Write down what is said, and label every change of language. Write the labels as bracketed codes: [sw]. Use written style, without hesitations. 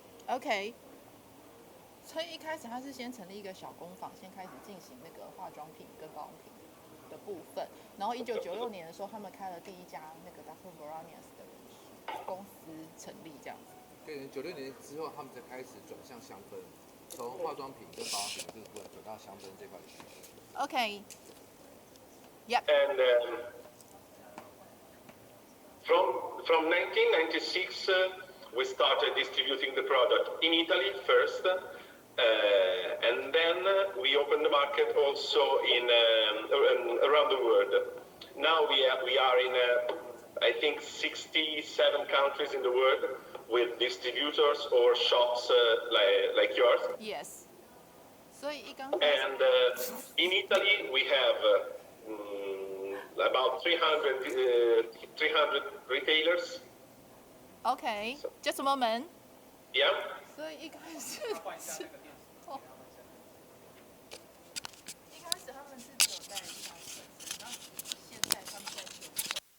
[zh] OK，所以一开始他是先成立一个小工坊，先开始进行那个化妆品跟保养品的部分。然后1996年的时候，他们开了第一家那个 Dr Vranjes 的公司成立这样子。对，96年之后，他们才开始转向香氛，从化妆品跟保养品这个部分转到香氛这块领域。 [en] OK。 Yep. And from 1996, we started distributing the product in Italy first, and then we opened the market also in around the world. Now we are in I think 67 countries in the world with distributors or shops like yours. Yes. [zh] 所以一刚 [en] And in Italy we have about 300 retailers. OK, just a moment. Yeah. [zh] 所以一开始是哦，一开始他们是只有在意大利本身，那现在他们在全球。